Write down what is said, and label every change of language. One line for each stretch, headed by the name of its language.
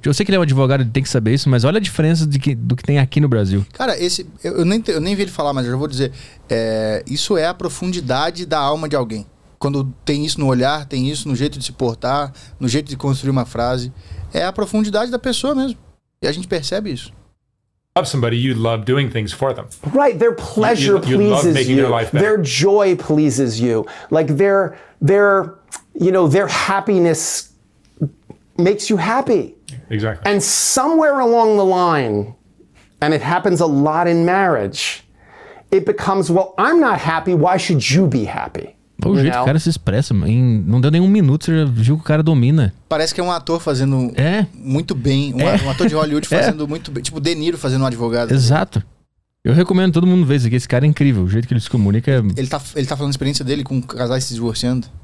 Portuguese: Eu sei que ele é um advogado, ele tem que saber isso, mas olha a diferença do que tem aqui no Brasil. Cara, eu nem vi ele falar, mas eu já vou dizer. Isso é a profundidade da alma de alguém. Quando tem isso no olhar, tem isso no jeito de se portar, no jeito de construir uma frase. É a profundidade da pessoa mesmo. E a gente percebe isso.
English: Love somebody, you love doing things for them. Right, their pleasure pleases you. Their life better. Their joy pleases you. Like their, you know, their happiness makes you happy. Exactly. And somewhere along the line, and it happens a lot in marriage, it becomes, well, I'm not happy, why should you be happy?
Portuguese: Pô, o jeito que o cara se expressa, em, não deu nem um minuto, você já viu que o cara domina. Parece que é um ator fazendo muito bem, um ator de Hollywood fazendo muito bem, tipo De Niro fazendo um advogado. Exato. Eu recomendo todo mundo ver isso aqui, esse cara é incrível, o jeito que ele se comunica. Ele tá falando a experiência dele com casais se divorciando.